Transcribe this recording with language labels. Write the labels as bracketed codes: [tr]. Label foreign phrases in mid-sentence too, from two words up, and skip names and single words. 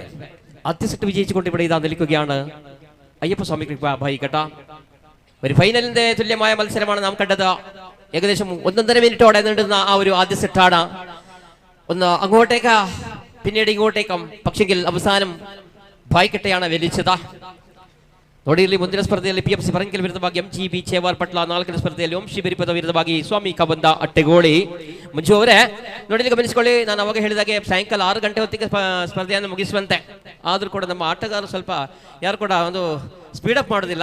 [ml] ആദ്യ സെറ്റ് വിജയിച്ചുകൊണ്ട് ഇവിടെ ഇതാ നിൽക്കുകയാണ് അയ്യപ്പ സ്വാമി കൃപ ബായിക്കട്ട. ഒരു ഫൈനലിന്റെ തുല്യമായ മത്സരമാണ് നാം കണ്ടത്. ഏകദേശം 1.5 മിനിറ്റോടെ നീണ്ടുന്ന ആ ഒരു ആദ്യ സെറ്റാണ്. ഒന്ന് അങ്ങോട്ടേക്ക് പിന്നീട് ഇങ്ങോട്ടേക്കും, പക്ഷെങ്കിൽ അവസാനം ബായിക്കട്ടയാണ് വലിച്ചത്. [kn] ನೋಡಿರಲಿ, ಮುಂದಿನ ಸ್ಪರ್ಧೆಯಲ್ಲಿ PFC ಪರಂಕಿಲ ವಿರುದ್ಧವಾಗಿ MGB ಚೇವಾರ್ ಪಟ್ಲ, 4ನೇ ಸ್ಪರ್ಧೆಯಲ್ಲಿ ಓಂ ಶ್ರೀ ಬಿರಿಪದ ವಿರುದ್ಧವಾಗಿ ಸ್ವಾಮಿ ಕಾವಂದ ಅಟ್ಟೆಗೋಳಿ. ಮಂಜು ಅವರೇ ನೋಡಿಲಿ, ಗಮನಿಸಿಕೊಳ್ಳಿ, ನಾನು ಅವಾಗ ಹೇಳಿದಾಗೆ ಸಾಯಂಕಾಲ 6 ಗಂಟೆ ಹೊತ್ತಿಗೆ ಸ್ಪರ್ಧೆಯನ್ನು ಮುಗಿಸುವಂತೆ. ಆದರೂ ಕೂಡ ನಮ್ಮ ಆಟಗಾರರು ಸ್ವಲ್ಪ ಯಾರು ಕೂಡ ಒಂದು ಸ್ಪೀಡಪ್ ಮಾಡೋದಿಲ್ಲ.